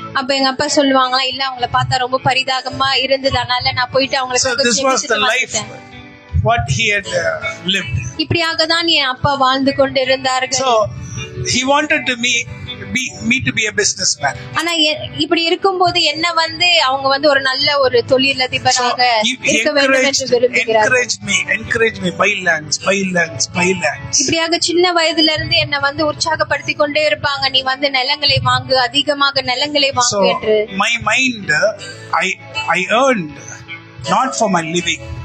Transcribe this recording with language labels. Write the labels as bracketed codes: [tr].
[ta] அப்ப எங்க அப்பா சொல்லுவாங்களா, இல்ல அவங்கள பார்த்தா ரொம்ப பரிதாபமா இருந்தது, அதனால நான் போயிட்டு அவங்களுக்கு. [en] So this was the life what he had lived. [ta] இப்படியாக தான் என் அப்பா வாழ்ந்து கொண்டு இருந்தார்கள். [en] So he wanted me to be a businessman. [ta] ஆனா இப்படி இருக்கும்போது என்ன அவங்க ஒரு நல்ல ஒரு தொழிலதிபராக இருக்க வேண்டும் என்று விரும்புகிறார். [en] Encourage me, buy lands. [ta] இப்படியாக சின்ன வயதுல இருந்து என்ன உற்சாகப்படுத்தி கொண்டே இருப்பாங்க, நீ நிலங்களை வாங்கு, அதிகமாக நிலங்களை வாங்கு என்று. [en] My mind, I earned not for my living.